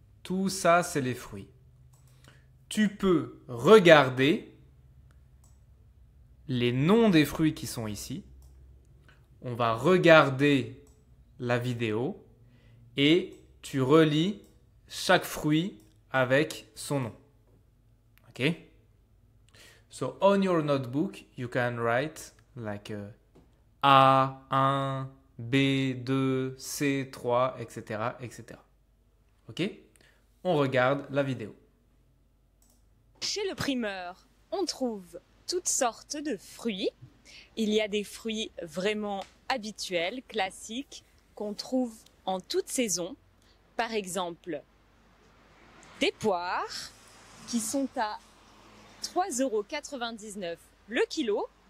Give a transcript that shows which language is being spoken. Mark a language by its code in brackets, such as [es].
[fr] Tout ça, c'est les fruits. Tu peux regarder les noms des fruits qui sont ici. On va regarder la vidéo et tu relis chaque fruit avec son nom. Ok? [en] So on your notebook, you can write like A1, B2, C3, etc., etc. Ok? [fr] On regarde la vidéo. Chez le primeur, on trouve toutes sortes de fruits. Il y a des fruits vraiment habituels, classiques, qu'on trouve en toute saison. Par exemple, des poires qui sont à 3,99 € le kilo.